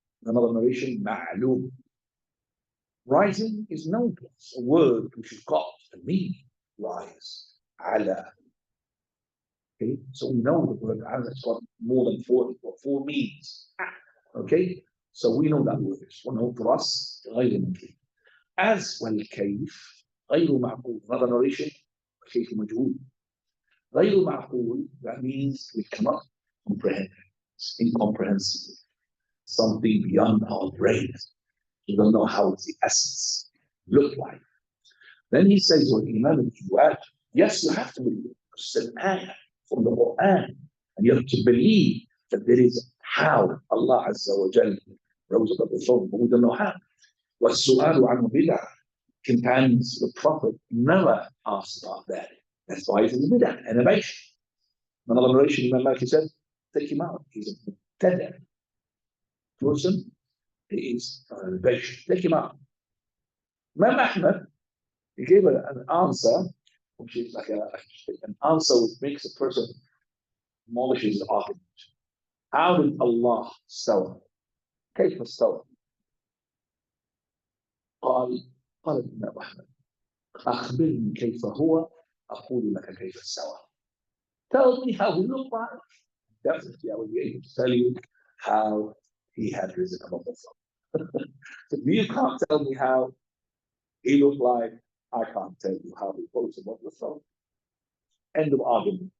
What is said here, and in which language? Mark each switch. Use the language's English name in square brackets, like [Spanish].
[English] Another narration, Ma'lum. Rising is known to us, a word which has got a meaning, rise, ala. Okay, so we know the word ala has got more than four meanings. Okay, so we know that word is one for us, [Arabic] غير ممكن. [English] As [Arabic] والكيف غير معقول. [English] Another narration, [Arabic] كيف مجهول. غير معقول, [English] that means we cannot comprehend. It's incomprehensible. Something beyond our brains. We don't know how the essence look like. Then he says, well, yes, you have to believe it. It's an ayah from the Quran. And you have to believe that there is how Allah Azza wa Jal rose above the throne, but we don't know how. [Arabic] وَالسُّؤَالُ عَنْهُ بِدْعَةٌ. [English] Companions, the Prophet never asked about that. That's why it's in the bid'ah, innovation. Another narration, Imam Malik said, take him out. He's a mubtadi' person. He is an innovation. Take him out. Imam Ahmad, he gave an answer, which is like an answer which makes a person demolish his argument. How did Allah [Arabic] استوى؟ كيف استوى؟ قال الإمام أحمد أخبرني كيف هو أقول لك كيف استوى. [English] Tell me how he looked like. Definitely I will be able to tell you how he had risen above the throne. If you can't tell me how he looked like, I can't tell you how he rose above the throne. End of argument.